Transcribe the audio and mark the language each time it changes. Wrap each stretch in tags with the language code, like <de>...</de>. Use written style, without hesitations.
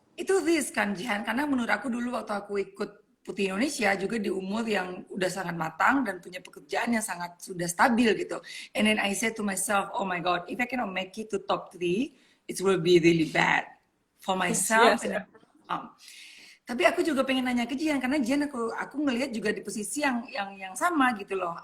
<id>Itu risk kan Jihan, karena menurut aku dulu waktu aku ikut Putri Indonesia juga di umur yang udah sangat matang dan punya pekerjaan yang sangat sudah stabil gitu.</id> <en>And then I said to myself, oh my God, if I cannot make it to top 3, it will be really bad for Yes, myself yes, and yeah.</en> <id>tapi aku juga pengen nanya ke Jihan karena Jihan aku ngelihat juga di posisi yang sama gitu loh.</id>